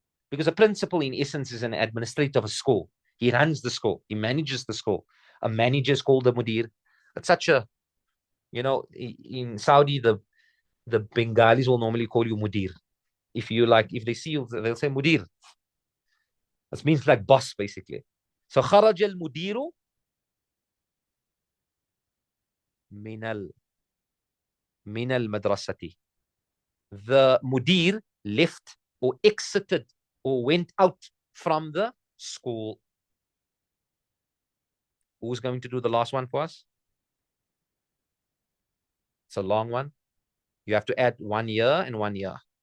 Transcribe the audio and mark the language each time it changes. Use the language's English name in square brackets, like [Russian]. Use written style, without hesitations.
[English] Because a principal, in essence, is an administrator of a school. He runs the school. He manages the school. A manager is called the mudir. It's such a, in Saudi, the Bengalis will normally call you mudir. If they see you, they'll say mudir. That means like boss, basically. [Arabic] So خرج المدير من المدرسة. [English] The mudir left or exited or went out from the school. Who's going to do the last one for us? It's a long one. You have to add 1 year and 1 year.